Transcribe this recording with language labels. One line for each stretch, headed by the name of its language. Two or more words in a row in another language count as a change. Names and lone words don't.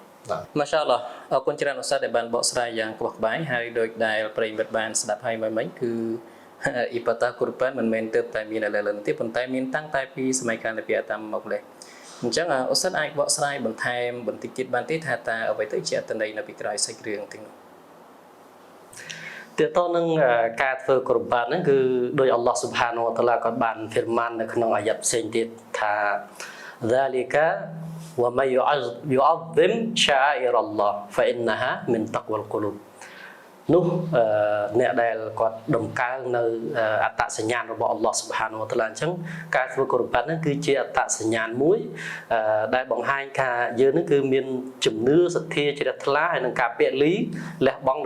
Khmer: ម៉ាសាអល់ឡោះអរគុណច្រើនឧស្សាហ៍ដែលបានបកស្រាយយ៉ាងក្បោះក្បាយហើយដោយដែលប្រិយមិត្តបានស្ដាប់ហើយមិញគឺអ៊ីបាតាកុរបានមិនមែនទើបតែមានឥឡូវនេះទេប៉ុន្តែមានតាំងតែពីសម័យកាលនប៊ីអាដាមមកម្លេះអញ្ចឹងឧស្សាហ៍អាចបកស្រាយបន្ថែមបន្តិចទៀតបានទេថាតើអ្វីទៅជាអត្ថន័យនៅពីក្រោយសាច់រឿងទាំងនោះ តើតើនឹងការធ្វើកុរបានហ្នឹងគឺដោយអល់ឡោះស៊ុបហានវតាឡាគាត់បានហ្វីរម៉ាននៅក្នុងអាយ៉ាត់ផ្សេងទៀតថា
Arabic: ذلك وما يعظم شعائر الله فإنها من تقوى القلوب
Khmer: នោះ អ្នកដែលគាត់ដំកើងនៅអត្តសញ្ញាណរបស់អល់ឡោះស៊ុបហានវតាឡាអញ្ចឹងការធ្វើកុរបានហ្នឹងគឺជាអត្តស ញ្ញាណមួយដែលបង្ហាញថាយើងនឹងគឺមានជំនឿសទ្ធាជ្រះថ្លាហើយនឹងការពលីលះបង់